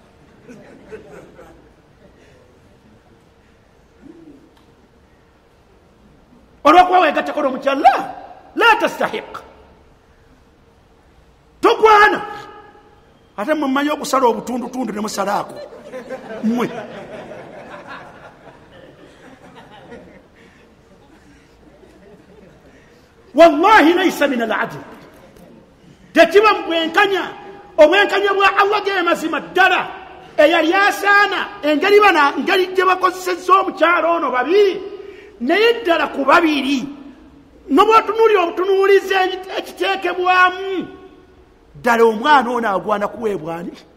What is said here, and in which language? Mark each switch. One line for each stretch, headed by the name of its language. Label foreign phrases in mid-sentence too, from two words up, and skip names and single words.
Ganda: olw'okuba weegattako n'omukyala
Arabic: لا تستحق,
Ganda: togwana. Ate mumanyi okusala obutundutundu ne musalaako mmwe.
Arabic: والله ليس من العدل,
Ganda: tekiba mu bwenkanya. Obwenkanya bwa Allah ge mazima ddala eyali asaana engeri gye bakozesezza omukyalo ono babiri, naye ddala ku babiri n'obwotunuulira obutunuulizi ekiteekebwamu ddala omwana ono agwana kuweebwani.